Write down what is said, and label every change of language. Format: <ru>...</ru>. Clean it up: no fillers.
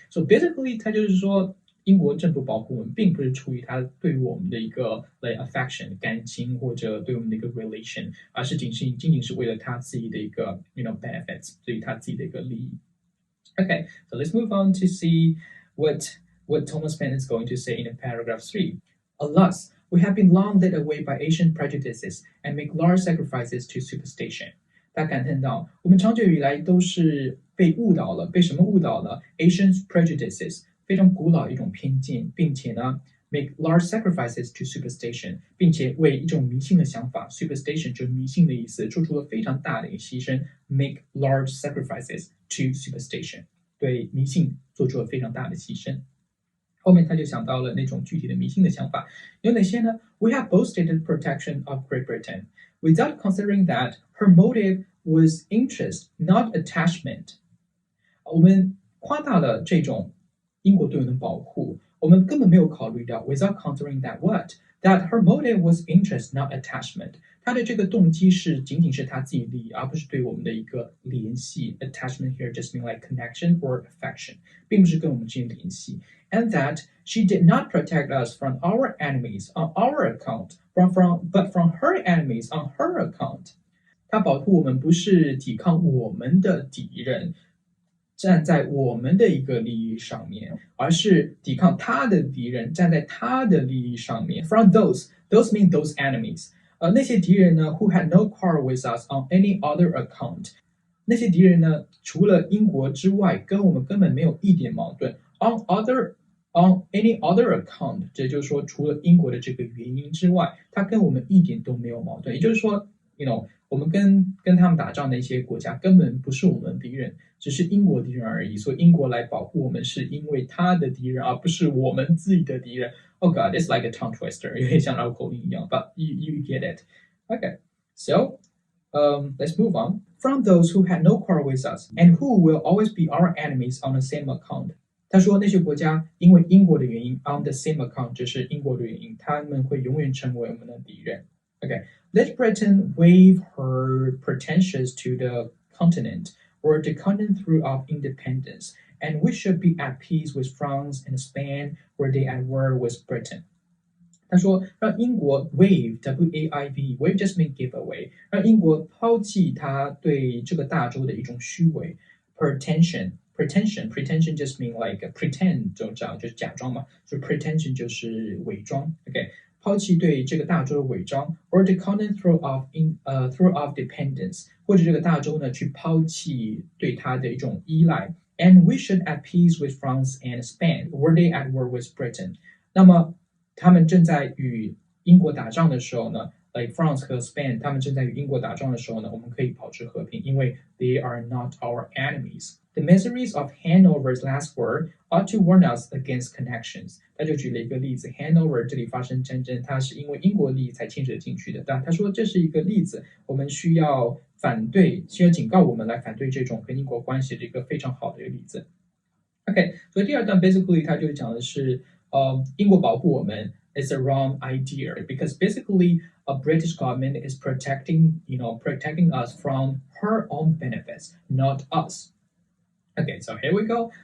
<en>So basically，</en> <zh>他就是说，英国政府保护我们，并不是出于他对于我们的一个 affection 感情或者对我们的一个 relation， 而是仅仅是为了他自己的一个 benefits， 对于他自己的一个利益。</zh> <en>Okay, so let's move on to see what Thomas Paine is going to say in paragraph 3.Alas, we have been long led away by Asian prejudices and make large sacrifices to superstition.</en> <zh>他感叹到，我们长久以来都是被误导了，被什么误导了 ？Asian prejudices 非常古老一种偏见，并且呢 ，</zh> <en>make large sacrifices to superstition，</en> <zh>并且为一种迷信的想法 ，superstition 就是迷信的意思，做出了非常大的一个牺牲 ，make large sacrifices to superstition， 对迷信做出了非常大的牺牲。后面他就想到了那种具体的迷信的想法，有哪些呢</zh> <en>？We have boasted the protection of Great Britain, without considering that her motive was interest, not attachment.</en> <zh>我们夸大了这种英国对我们的保护，我们根本没有考虑到</zh> <en>without considering that what that her motive was interest, not attachment.</en> <zh>她的这个动机仅仅是她自己利益，而不是对我们的一个联系。</zh> <en>Attachment here just mean like connection or affection，</en> <zh>并不是跟我们之间联系。</zh> <en>And that she did not protect us from our enemies on our account, but from her enemies on her account.</en> <zh>她保护我们不是抵抗我们的敌人，站在我们的一个利益上面，而是抵抗他的敌人，站在他的利益上面。</zh> <en>From those mean those enemies.</en> <zh>那些敌人呢</zh> <en>who had no quarrel with us on any other account.</en> <zh>那些敌人呢，除了英国之外，跟我们根本没有一点矛盾。</zh> <en>On any other account，</en> <zh>这就是说，除了英国的这个原因之外，他跟我们一点都没有矛盾。也就是说我们跟他们打仗的一些国家根本不是我们敌人，只是英国敌人而已。所以英国来保护我们，是因为他的敌人，而不是我们自己的敌人。</zh> <en>Oh God, it's like a tongue twister，</en> <zh>有点像绕口令一样。</zh> <en>But you get it. Okay, so let's move on. From those who had no quarrel with us, and who will always be our enemies on the same account.</en> <zh>他说那些国家因为英国的原因 on the same account 就是英国的原因，他们会永远成为我们的敌人。</zh> <en>Okay, let Britain waive her pretensions to the continent, or the continent throughout independence, and we should be at peace with France and Spain, were they at war with Britain.</en> <zh>他说让英国 waive W-A-I-V</zh> <en>waive just mean give away，</en> <zh>让英国抛弃他对这个大洲的一种虚伪</zh> <en>pretension just mean like pretend</en> <zh>就是假装嘛，所以 pretension 就是伪装 OK 抛弃对这个大洲的伪装 ，</zh> <en>or the continent through of dependence，</en> <zh>或者这个大洲呢去抛弃对它的一种依赖。</zh> <en>And we should at peace with France and Spain. Were they at war with Britain？</en> <zh>那么他们正在与英国打仗的时候呢 ，like France 和 Spain， 他们正在与英国打仗的时候呢，我们可以保持和平，因为</zh> <en>they are not our enemies。 The miseries of Hanover's last war ought to warn us against connections。</en> <zh>他就举了一个例子 ，Hanover 这里发生战争，它是因为英国利益才牵扯进去的。但他说这是一个例子，我们需要警告我们来反对这种跟英国关系的一个非常好的一个例子。</zh> <en>OK，</en> <zh>所以第二段</zh> <en>basically</en> <zh>它就讲的是，英国保护我们</zh> <en>is a wrong idea because basically a British government is protecting us from her own benefits, not us. Okay, so here we go.</en>